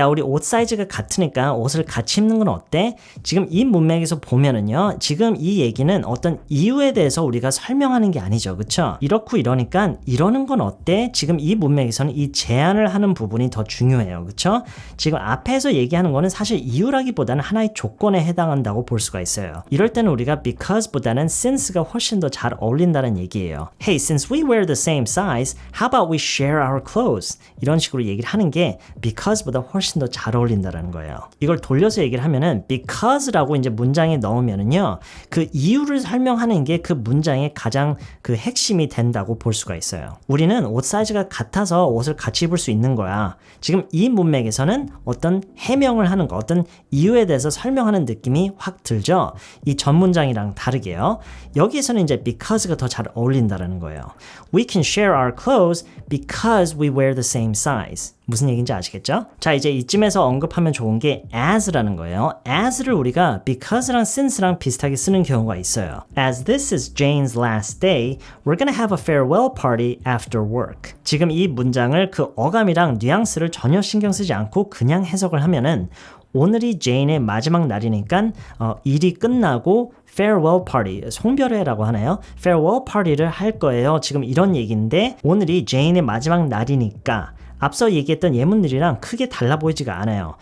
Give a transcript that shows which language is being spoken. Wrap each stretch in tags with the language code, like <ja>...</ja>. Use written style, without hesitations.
<ko>야, 우리 옷 사이즈가 같으니까 옷을 같이 입는 건 어때? 지금 이 문맥에서 보면은요, 지금 이 얘기는 어떤 이유에 대해서 우리가 설명하는 게 아니죠. 그쵸? 이렇고 이러니까 이러는 건 어때? 지금 이 문맥에서는 이 제안을 하는 부분이 더 중요해요. 그쵸? 지금 앞에서 얘기하는 거는 사실 이유라기보다는 하나의 조건에 해당한다고 볼 수가 있어요. 이럴 때는 우리가 because보다는 since가 훨씬 더 잘 어울린다는 얘기예요.</ko> <en>Hey, since we wear the same size, how about we share our clothes?</en> <ko>이런 식으로 얘기를 하는 게 because보다 훨씬 더 잘 어울린다는 거예요. 이걸 돌려서 얘기를 하면은 because라고 이제 문장에 넣으면은요, 그 이유를 설명하는 게 그 문장의 가장 그 핵심이 된다고 볼 수가 있어요. 우리는 옷 사이즈가 같아서 옷을 같이 입을 수 있는 거야. 지금 이 문맥에서는 어떤 해명을 하는 거, 어떤 이유에 대해서 설명하는 느낌이 확 들죠? 이 전 문장이랑 다르게요. 여기에서는 이제 because가 더 잘 어울린다는 거예요.</ko> <en>We can share our clothes because we wear the same size.</en> <ko>무슨 얘기인지 아시겠죠? 자, 이제 이쯤에서 언급하면 좋은 게 as라는 거예요. as를 우리가 because랑 since랑 비슷하게 쓰는 경우가 있어요.</ko> <en>As this is Jane's last day, we're gonna have a farewell party after work.</en> <ko>지금 이 문장을 그 어감이랑 뉘앙스를 전혀 신경 쓰지 않고 그냥 해석을 하면은 오늘이 제인의 마지막 날이니까 일이 끝나고 farewell party, 송별회라고 하나요? farewell party를 할 거예요. 지금 이런 얘기인데 오늘이 제인의 마지막 날이니까 앞서 얘기했던 예문들이랑 크게 달라 보이지가 않아요.</ko>